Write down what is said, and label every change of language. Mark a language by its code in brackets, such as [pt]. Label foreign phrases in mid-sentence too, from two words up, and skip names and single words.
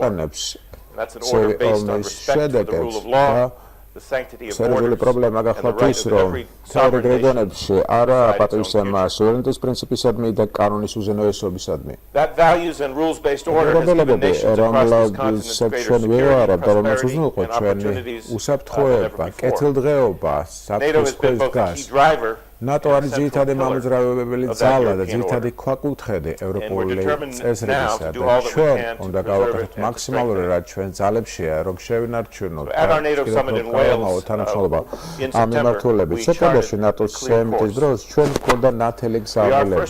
[en] And that's an order based on respect for the rule of law, the sanctity of borders, and the right of every sovereign nation. That values and rules-based order has given nations across this continent greater security, prosperity, and opportunities than ever before. NATO has been both a key driver [ka] NATO არის ძირითადი მამოძრავებელი ძალა და ძირითადი ქვაკუთხედი ევროპული წესრიგისა და ჩვენ უნდა გავაკეთოთ მაქსიმალური რაც ჩვენ ძალებშია რომ შევინარჩუნოთ თანამშრომლობა ამ მიმართულებით. სექტემბერში ნატოს სამიტის დროს ჩვენ გვქონდა ნათელი გზავნილები.